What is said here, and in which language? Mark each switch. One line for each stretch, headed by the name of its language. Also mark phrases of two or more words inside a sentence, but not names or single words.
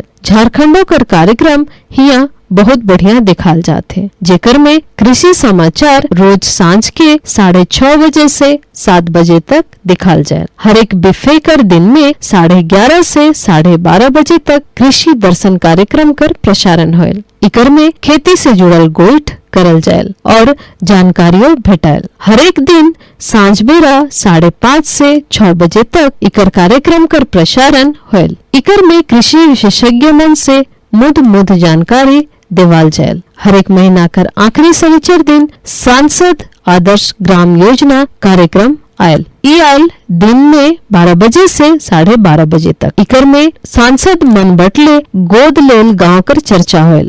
Sadri: झारखंडो कर कार्यक्रम हिया बहुत बढ़िया दिखाल जाते, जेकर में कृषि समाचार रोज सांझ के 6:30 बजे से 7 बजे तक दिखाल जाए। हर एक बिफे कर दिन में 11:30 से 12:30 बजे तक कृषि दर्शन कार्यक्रम कर प्रसारण होयल। इकर में खेती से जुड़ल गोइठ करल जायल और जानकारियों भेटायल। हर एक दिन सांझ बेरा 5:30 से 6 बजे तक इकर कार्यक्रम कर प्रसारण होयल। इकर में कृषि विशेषज्ञ मन से मुद जानकारी देवाल जायल। हर एक महीना कर आखिरी शनिचर दिन सांसद आदर्श ग्राम योजना कार्यक्रम आयल। आयल दिन में 12 बजे से 12:30 बजे तक। इकर में सांसद मन बटले गोद लेल गांव कर चर्चा होयल।